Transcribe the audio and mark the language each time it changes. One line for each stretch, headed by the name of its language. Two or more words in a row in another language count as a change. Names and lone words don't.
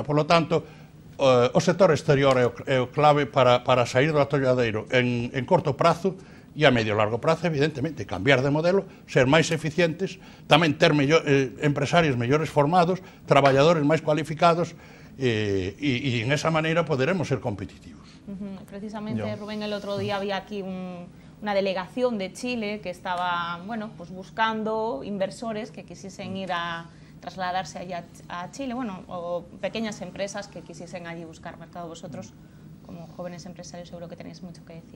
Spanish: Por lo tanto,
Galician: o sector exterior é o clave para sair do atolladeiro en corto prazo e a medio e largo prazo, evidentemente, cambiar de modelo, ser máis eficientes, tamén ter empresarios mellores formados, traballadores máis cualificados, e en esa maneira poderemos ser competitivos.
Spanish: Precisamente, Rubén, el otro día había aquí una delegación de Chile que estaba, bueno, pues buscando inversores que quisiesen ir a trasladarse allá a Chile, bueno, o pequeñas empresas que quisiesen allí buscar mercado. Vosotros, como jóvenes empresarios, seguro que tenéis mucho que decir.